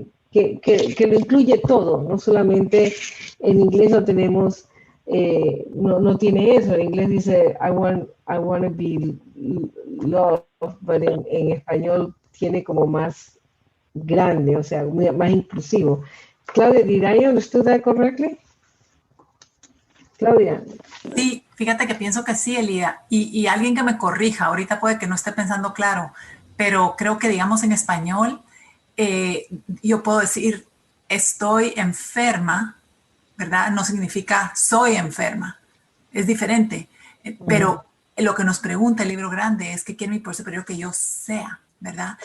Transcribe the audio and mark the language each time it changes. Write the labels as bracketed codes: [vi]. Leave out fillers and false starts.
[es] que lo incluye todo, no solamente en inglés no tenemos, no tiene eso, en inglés dice [en] I want to be loved, [es] pero en español tiene como más grande, o sea, más inclusivo. [en] Claudia, did I understand that correctly? Claudia. [es] Sí, fíjate que pienso que sí, Elida, y alguien que me corrija, ahorita puede que no esté pensando claro, pero creo que digamos en español, yo puedo decir estoy enferma, ¿verdad? No significa soy enferma, es diferente, pero lo que nos pregunta el libro grande es que quiere mi poder superior que yo sea, ¿verdad?